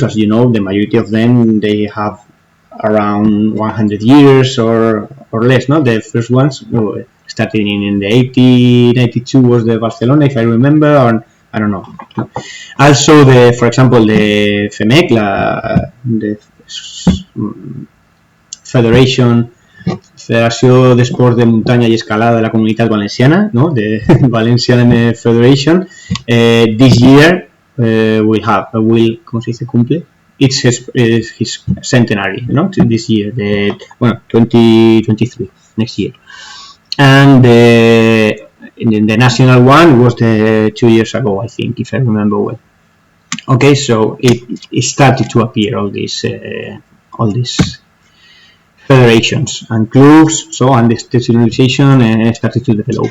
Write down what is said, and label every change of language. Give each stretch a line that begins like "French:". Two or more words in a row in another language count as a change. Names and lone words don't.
English: As you know, the majority of them, they have around 100 years or less. No, the first ones started in the 1892 was the Barcelona, if I remember, or I don't know. Also, for example, the FEMEC, the Federació d'Esports de Muntanya i Escalada de la Comunitat Valenciana, no? The Valencian Federation. This year
Spanish: ¿cómo se dice? Cumple.
English: It's his centenary, no? This year, 2023, next year. And the national one was 2 years ago, I think, if I remember well. Okay, so it started to appear, all these federations and clubs, and the institutionalization started to develop.